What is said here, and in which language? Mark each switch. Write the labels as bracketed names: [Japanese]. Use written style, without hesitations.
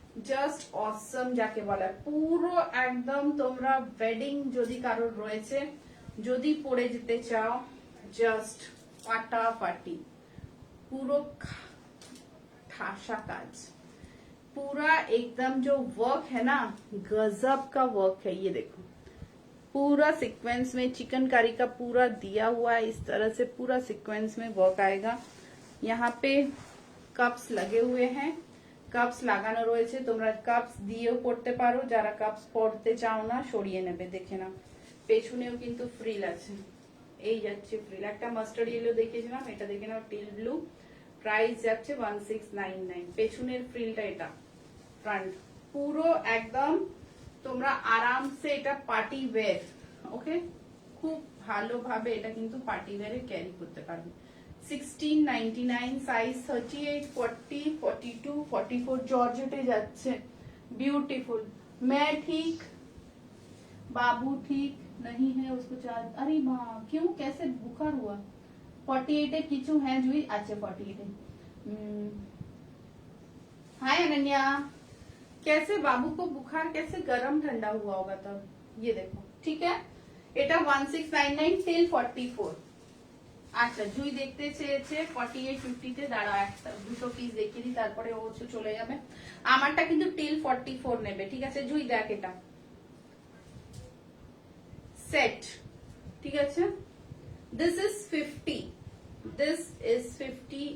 [Bangla] Just অসম যাকে বলে, পুরো একদম তোমরা ওয়েডিং যদি কারোর রয়েছে, যদি পরে যেতে চাও, জাস্ট ফাটাফাটি, পুরো ठासा काज, [Hindi] पूरा एकदम जो वर्क है [Bangla] ना, गजब का वर्क है। [Hindi] ये देखो पूरा सीक्वेंस में चिकनकारी का पूरा दिया हुआ है, इस तरह से पूरा सीक्वेंस में वर्क आएगा। यहाँ पे कप्स लगे हुए हैं, [Bangla] कप्स লাগানো রয়েছে, তোমরা কাপস দিয়েও পড়তে পারো, যারা কাপস পড়তে চাও না সরিয়ে নেবে। দেখে নাও, পেছনেও কিন্তু ফ্রিল আছে, এই যাচ্ছে ফ্রিল। একটা মাস্টার্ড ইয়েলো দেখিয়েছিলাম, এটা দেখে নাও টিল ব্লু, প্রাইস যাচ্ছে 1699। পেছনের ফ্রিলটা এটা, ফ্রন্ট পুরো একদম তোমরা আরামসে এটা পার্টি ওয়্যার, ওকে, খুব ভালোভাবে এটা কিন্তু পার্টি ওয়্যারে ক্যারি করতে পারবে। 1699 সাইজ, 38, 40, 42, 44 জর্জেটে যাচ্ছে, ब्यूटीफुल। [Hindi] मैं ठीक, बाबू ठीक नहीं है, उसको चार्ज, अरे माँ क्यों, कैसे बुखार हुआ? 48 किचू है जुई, अच्छा 48। हाय अनन्या, कैसे बाबू को बुखार, कैसे गरम ठंडा हुआ होगा तब। ये देखो, ठीक है, [Bangla] এটা [Hindi] 1699 till 44। [Bangla] আচ্ছা, জুই দেখতে চেয়েছে 48, 50 তে। দাঁড়াও, একটা দুটো পিস দেখিয়ে দিই, তারপরে ও চলে যাবে। আমারটা কিন্তু টিল 44 নেবে, ঠিক আছে জুই? দেখ এটা সেট, ঠিক আছে, [English] This is 50, this is 50।